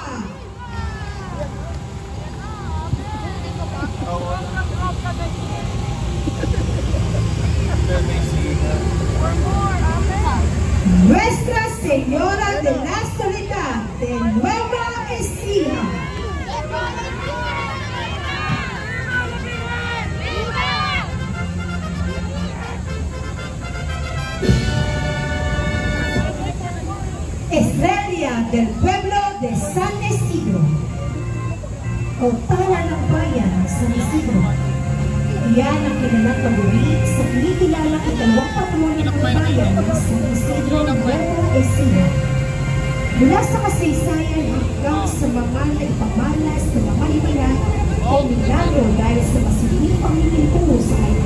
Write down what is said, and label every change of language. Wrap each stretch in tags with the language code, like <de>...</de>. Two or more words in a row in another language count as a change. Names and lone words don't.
<es>Nuestra Señora de la Soledad de Nueva Ecija. Estrella del pueblo de San Isidro.</es> <tl>Otala ng bayan ng San Isidro. Iyan ang kilalang paguri sa kinikilalang ikalawang patrona ng bayan ng San Isidro Nueva Ecija. Mula sa kasaysayan hanggang sa mga naipamalas na mga himala o milagro dahil sa masiging pangingilpuno sa kanya.</tl>